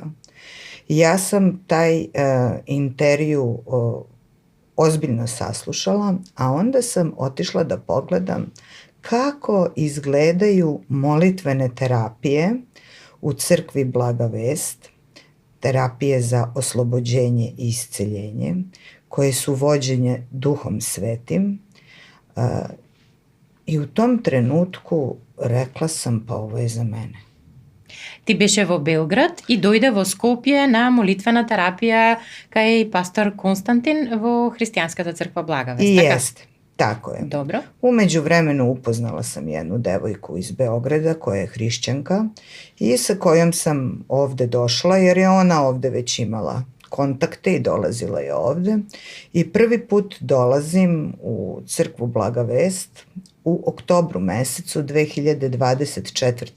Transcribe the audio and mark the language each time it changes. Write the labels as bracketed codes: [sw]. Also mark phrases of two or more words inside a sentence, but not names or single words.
[sr] Ja sam taj intervju ozbiljno saslušala, a onda sam otišla da pogledam kako izgledaju molitvene terapije u crkvi Blaga Vest, terapije za oslobođenje i isceljenje, koje su vođenje Duhom Svetim. I u tom trenutku rekla sam, pa ovo je za mene. [mk] Ти беше во Белград и дојде во Скопје на молитвена терапија кај пастор Константин во Христијанската црква Блага Вест. [sr] I jeste, tako je. Dobro. U međuvremenu upoznala sam jednu devojku iz Beograda koja je hrišćanka i sa kojom sam ovde došla jer je ona ovde već imala kontakte i dolazila je ovde. I prvi put dolazim u crkvu Blaga Vest u oktobru mesecu 2024.